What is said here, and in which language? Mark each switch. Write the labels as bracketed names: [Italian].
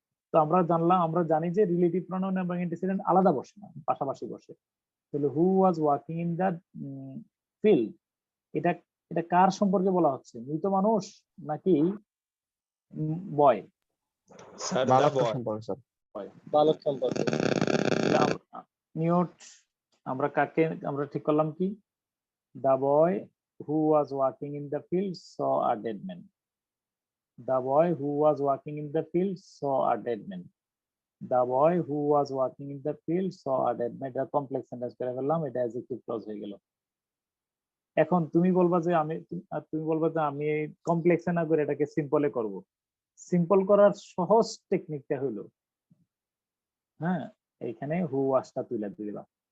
[Bangla] তো আমরা জানি যে রিলেটিভ প্রোনাউন এবং অ্যান্টিসিডেন্ট আলাদা বসে না, পাশাপাশি বসে। তাহলে হু was walking in the field, এটা এটা কার সম্পর্কে বলা হচ্ছে, মৃত মানুষ নাকি বয়? স্যার বালকটা সম্পর্কে স্যার। বালক সম্পর্কে। নিউট, আমরা ঠিক করলাম কি, [English] the boy who was walking in the field saw a dead man. The boy who was walking in the field saw a dead man. The boy who was walking in the field saw a dead man. [Bangla] এটা complex sentence করে ফেললাম, এটা adjective clause হয়ে গেল। এখন তুমি বলবা যে আমি কমপ্লেক্সে না করে এটাকে সিম্পলে করব। সিম্পল করার সহজ টেকনিকটা হলো, হ্যাঁ, এইখানে হু ওয়াজটা তুলে দিবা।